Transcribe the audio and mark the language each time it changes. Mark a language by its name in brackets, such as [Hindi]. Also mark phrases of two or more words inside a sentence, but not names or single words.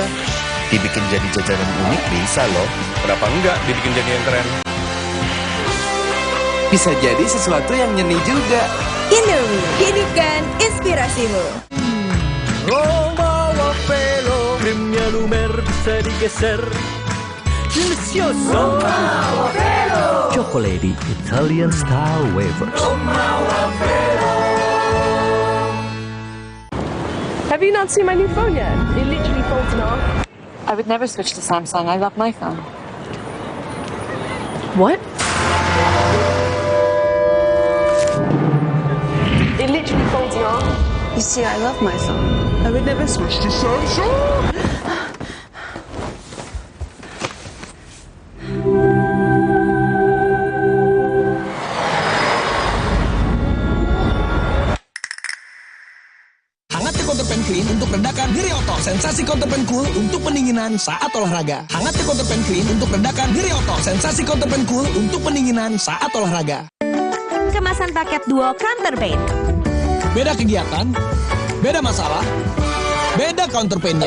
[Indonesian] Dibikin jadi jajanan unik bisa loh. Kenapa enggak dibikin jadi yang keren? Bisa jadi sesuatu yang nyeni juga. Indomie, hidupkan inspirasimu. Roma Wafelo, krimnya lumer bisa digeser. Delicioso. Roma Wafelo. [English] Chocolate Italian style wafers. Roma Wafelo. Have you not seen my new phone yet? It literally folds now. I would never switch to Samsung. I love my phone. What? It literally folds your arm. You see, I love my phone. I would never switch to Samsung. [Indonesian] Counterpan Clean untuk redakan nyeri otot. Sensasi Counterpan Cool untuk pendinginan saat olahraga. Hangatnya Counterpan Clean untuk redakan nyeri otot. Sensasi Counterpan Cool untuk pendinginan saat olahraga. Kemasan paket duo Counterpan. Beda kegiatan, beda masalah, beda counterpainnya.